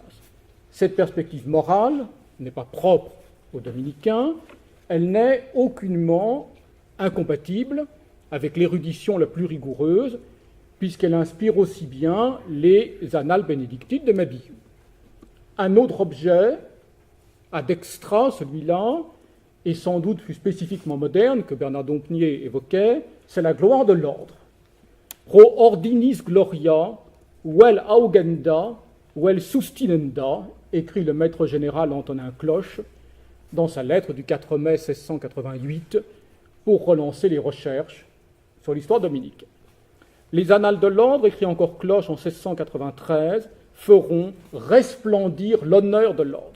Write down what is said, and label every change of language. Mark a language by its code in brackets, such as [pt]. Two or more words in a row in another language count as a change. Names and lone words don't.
[fr] Cette perspective morale n'est pas propre aux dominicains, elle n'est aucunement incompatible avec l'érudition la plus rigoureuse, puisqu'elle inspire aussi bien les annales bénédictines de Mabillon. Un autre objet, [la] ad extra, [fr] celui-là, et sans doute plus spécifiquement moderne, que Bernard Dompnier évoquait, c'est la gloire de l'ordre. [la] Pro ordinis gloria, vel augenda, vel sustinenda, [fr] écrit le maître général Antonin Cloche dans sa lettre du 4 mai 1688 pour relancer les recherches sur l'histoire dominicaine. Les annales de l'ordre, écrit encore Cloche en 1693, feront resplendir l'honneur de l'ordre.